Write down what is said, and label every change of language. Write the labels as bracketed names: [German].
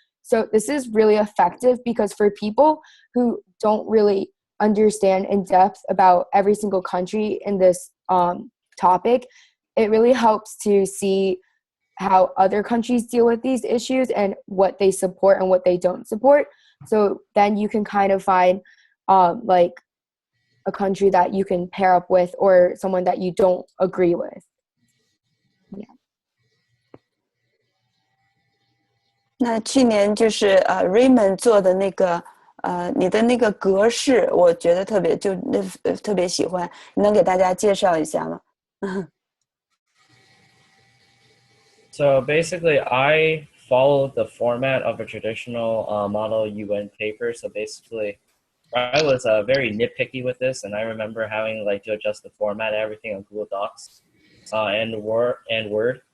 [English] So this is really effective because for people who don't really understand in depth about every single country in this topic, it really helps to see how other countries deal with these issues and what they support and what they don't support. So then you can kind of find like a country that you can pair up with or someone that you don't agree with. Yeah. [Chinese] 那去年就是Raymond 做的那个你的那个格式，我觉得特别喜欢，你能给大家介绍一下吗？ [English] So basically, I followed the format of a traditional Model UN paper. So basically, I was very nitpicky with this, and I remember having like to adjust the format and everything on Google Docs and Word.